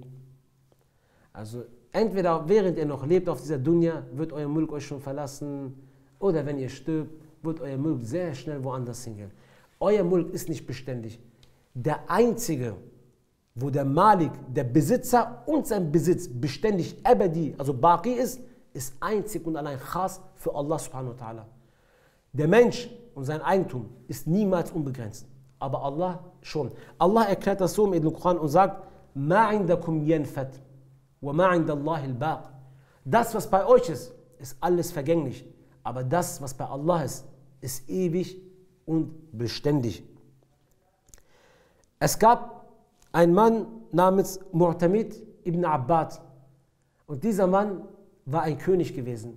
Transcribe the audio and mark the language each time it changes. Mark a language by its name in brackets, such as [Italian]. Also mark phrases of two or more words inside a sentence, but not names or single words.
[German] Also entweder während ihr noch lebt auf dieser Dunya, wird euer Mulk euch schon verlassen, oder wenn ihr stirbt, wird euer Mulk sehr schnell woanders hingehen. Euer Mulk ist nicht beständig. Der einzige, wo der Malik, der Besitzer und sein Besitz beständig abadi, also Baqi ist einzig und allein khas für Allah [Arabic] سبحانه وتعالى. [German] Der Mensch und sein Eigentum ist niemals unbegrenzt, aber Allah schon. Allah erklärt das so im Koran und sagt, [Arabic] ما عندكم ينفد وما عند الله باق. [German] Das, was bei euch ist alles vergänglich, aber das, was bei Allah ist ewig und beständig. Es gab einen Mann namens Mu'tamid ibn Abbad und dieser Mann war ein König gewesen.